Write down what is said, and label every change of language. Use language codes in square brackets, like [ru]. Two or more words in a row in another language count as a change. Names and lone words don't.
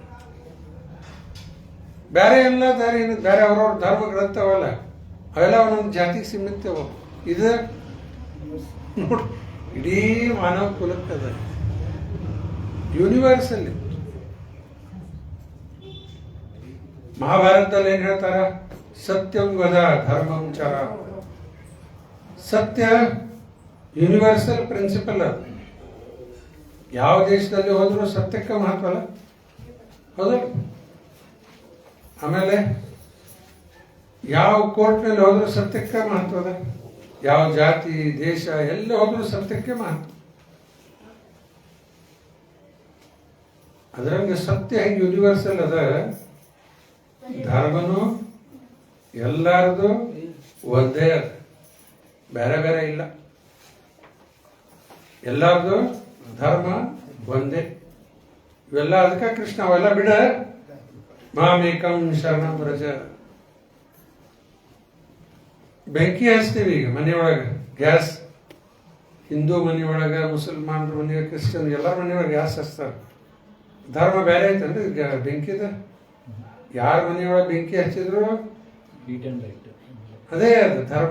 [kn] ಬೇರೆ ಎಲ್ಲ ಬೇರೆ ಅವ್ರವ್ರ ಧರ್ಮ ಗ್ರಂಥವಲ್ಲ, ಅವೆಲ್ಲ ಒಂದೊಂದು ಜಾತಿಗೆ ಸೀಮಿತವ. ಇದು ನೋಡಿ ಇಡೀ ಮಾನವ ಕುಲಕ್ಕದ, ಯೂನಿವರ್ಸಲ್ಲಿ. ಮಹಾಭಾರತದಲ್ಲಿ ಏನ್ ಹೇಳ್ತಾರ? [sa] ಸತ್ಯಂ ವದ ಧರ್ಮಂ ಚರ. [en] ಸತ್ಯ universal principle. [kn] ಅದು ಯಾವ ದೇಶದಲ್ಲಿ ಹೋದ್ರೂ ಸತ್ಯಕ್ಕೆ ಮಹತ್ವ ಅಲ್ಲ, ಹೌದಲ್ಲ? ಆಮೇಲೆ ಯಾವ ಕೋರ್ಟ್ನಲ್ಲಿ ಹೋದ್ರೂ ಸತ್ಯಕ್ಕೆ ಮಹತ್ವ ಅದ. ಯಾವ ಜಾತಿ, ದೇಶ ಎಲ್ಲ ಹೋದ್ರೂ ಸತ್ಯಕ್ಕೆ ಮಹತ್ವ. ಅದರಂಗೆ ಸತ್ಯ ಹೆಂಗೆ ಯೂನಿವರ್ಸಲ್ ಅದ, ಧರ್ಮನು ಎಲ್ಲಾರದು ಒಂದೇ ಅದ, ಬೇರೆ ಬೇರೆ ಇಲ್ಲ. ಎಲ್ಲಾರ್ದು ಧರ್ಮ ಒಂದೇ. ಇವೆಲ್ಲ ಅದಕ್ಕೆ ಕೃಷ್ಣ ಅವೆಲ್ಲ ಬಿಡ, [sa] ಮಾಮೇಕಂ ಶರಣಂ ವ್ರಜ. [kn] ಬೆಂಕಿ ಹಚ್ತೀವಿ ಈಗ ಮನೆಯೊಳಗೆ, ಗ್ಯಾಸ್. ಹಿಂದೂ ಮನೆಯೊಳಗೆ, ಮುಸಲ್ಮಾನರ ಮನೆಯೊಳಗೆ, ಕ್ರಿಶ್ಚಿಯನ್ ಎಲ್ಲರ ಮನೆಯೊಳಗೆ ಗ್ಯಾಸ್ ಹಚ್ತಾರೆ. ಧರ್ಮ ಬೇರೆ ಐತನ್ರಿ ಬೆಂಕಿದ. ಯಾರ ಮನೆಯೊಳಗೆ ಬೆಂಕಿ ಹಚ್ಚಿದ್ರು ಅದೇ ಅದು ಧರ್ಮ.